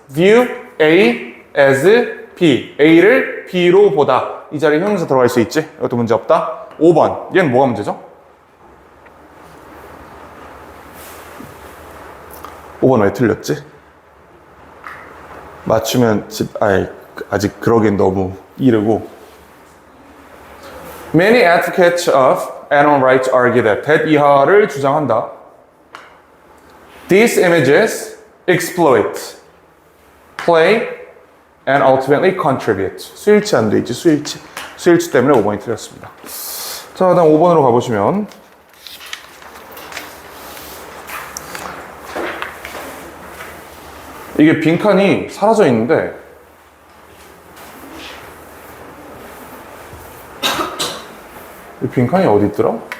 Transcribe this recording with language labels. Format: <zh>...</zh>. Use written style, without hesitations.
<en>View A as B. A를 B로 보다.</en> <ko>이 자리에 형용사 들어갈 수 있지? 이것도 문제 없다. 5번. 얘는 뭐가 문제죠? 5번 왜 틀렸지? 맞추면 아직 그러기엔 너무 이르고</ko> <en>Many advocates of animal rights argue that</en> <ko>이하를 주장한다.</ko> <en>These images exploit, play, and ultimately contribute.</en> <ko>수일치 안 돼 있지, 수일치. 수일치 때문에 5번이 틀렸습니다. 자, 다음 5번으로 가보시면 이게 빈칸이 사라져 있는데 이 빈칸이 어디 있더라?</ko>